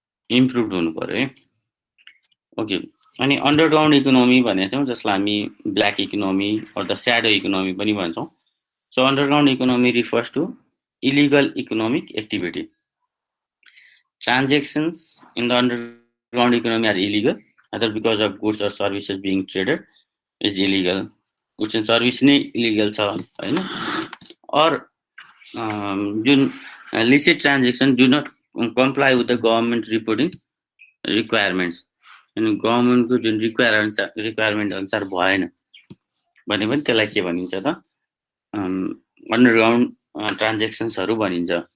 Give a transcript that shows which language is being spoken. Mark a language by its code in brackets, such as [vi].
[ne] Improved हुनु पर्यो है ओके अनि अन्डरग्राउन्ड इकोनोमी भने चाहिँ जसलाई हामी black economy or the shadow economy पनि भन्छौं so underground economy refers to [en] illegal economic activity transactions in the underground economy are illegal either because of goods or services being traded is illegal. Goods and service [ne] नै illegal छ हैन, or जुन [en] licit transaction do not comply with the government reporting requirements, [ne] अनि गभर्नमेन्टको जुन requirement अनुसार भएन भने पनि त्यसलाई के भनिन्छ त अन्डरग्राउन्ड ट्रान्जेक्सन्सहरू भनिन्छ।